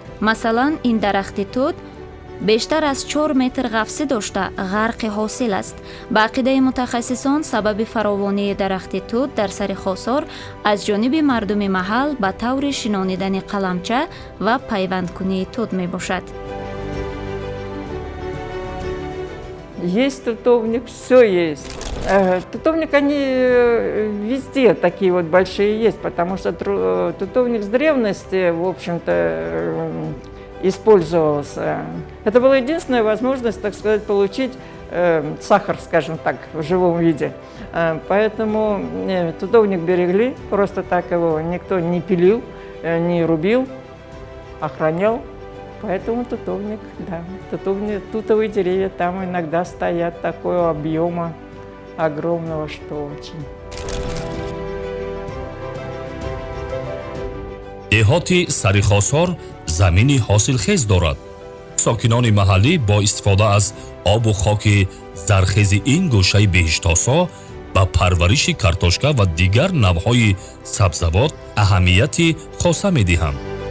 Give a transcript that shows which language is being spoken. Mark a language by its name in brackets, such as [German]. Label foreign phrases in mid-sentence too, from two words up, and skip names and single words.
[Tajik] масалан, ин дарахти тут бештар аз 4 метр ғафсӣ дошта ғарқи ҳосил аст. ба ақидаи мутахассисон, сабаби фаровонии дарахти тут дар сарихусор аз ҷониби мардуми маҳал ба таври шинонидани қаламча ва пайвандкунии тут мебошад. [Russian] Есть тутовник, все есть. Тутовник, они везде такие вот большие есть, потому что тутовник с древности, в общем-то, использовался. Это была единственная возможность, так сказать, получить сахар, скажем так, в живом виде. Поэтому тутовник берегли, просто так его никто не пилил, не рубил, охранял. Поэтому тутовник, да, тутовые деревья там иногда стоят такого объема огромного, что очень. [Tajik] деҳоти сарихосор замини ҳосилхез дорад. сокинони маҳаллӣ бо истифода аз обу хоки зархези ин гӯшаи беҳиштосо ба парвариши картошка ва дигар навъҳои сабзавот аҳамияти хоса медиҳанд.